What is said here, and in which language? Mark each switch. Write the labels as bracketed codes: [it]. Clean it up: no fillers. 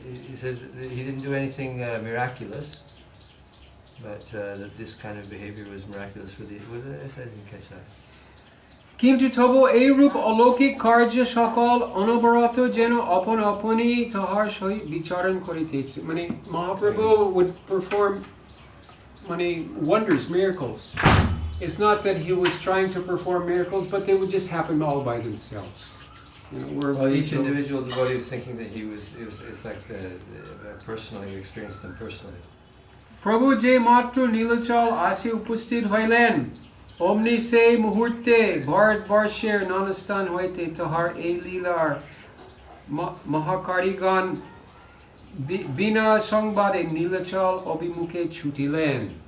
[en] He says that he didn't do anything miraculous, but that this kind of behavior was miraculous for the. I didn't catch that. [bn] কিন্তু তবু এইরূপ অলৌকিক কার্য সকল অনবরত যেন আপন আপনি তাহার সহিত বিচরণ করিতেছে। [en] মানে Mahaprabhu would perform wonders, miracles. It's not that he was trying to perform miracles, but they would just happen all by themselves. Each individual devotee was thinking that it's like personally, he experienced them personally. [bn] প্রভু যে মাত্র নীলচল আসি উপস্থিত হইলেন, অমনি সেই মুহূর্তে ভারতবর্ষের নানাস্থান হইতে তাহার এই লীলার মহাকারিগণ বিনা সংবাদে নীলচল অভিমুখে ছুটিলেন।